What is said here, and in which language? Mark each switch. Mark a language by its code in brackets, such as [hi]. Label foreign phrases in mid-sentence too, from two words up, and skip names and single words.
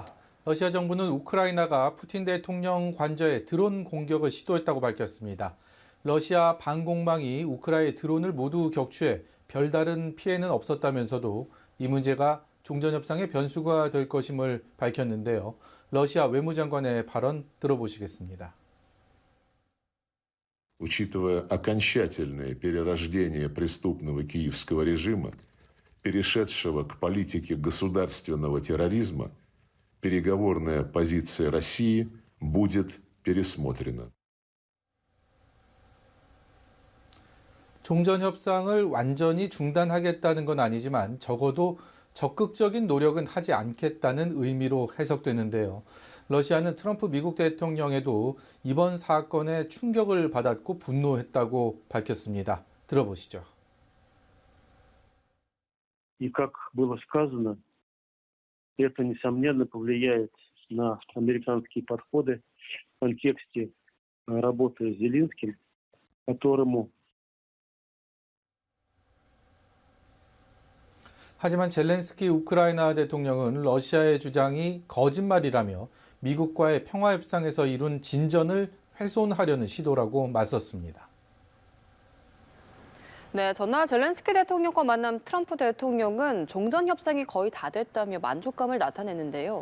[ko] 러시아 정부는 우크라이나가 푸틴 대통령 관저에 드론 공격을 시도했다고 밝혔습니다. 러시아 방공망이 우크라이나의 드론을 모두 격추해 별다른 피해는 없었다면서도 이 문제가 종전협상의 변수가 될 것임을 밝혔는데요. 러시아 외무장관의 발언 들어보시겠습니다. [ru] Учитывая окончательное перерождение преступного киевского режима, перешедшего к политике государственного терроризма, переговорная позиция России будет пересмотрена. [ko] 종전협상을 완전히 중단하겠다는 건 아니지만 적어도 적극적인 노력은 하지 않겠다는 의미로 해석되는데요. 러시아는 트럼프 미국 대통령에도 이번 사건에 충격을 받았고 분노했다고 밝혔습니다. 들어보시죠. [ru] И как было сказано, это, несомненно, повлияет на американские подходы в контексте работы с Зеленским, которому [ko] 하지만 젤렌스키 우크라이나 대통령은 러시아의 주장이 거짓말이라며 미국과의 평화협상에서 이룬 진전을 훼손하려는 시도라고 맞섰습니다. 네, 전날 젤렌스키 대통령과 만난 트럼프 대통령은 종전 협상이 거의 다 됐다며 만족감을 나타냈는데요.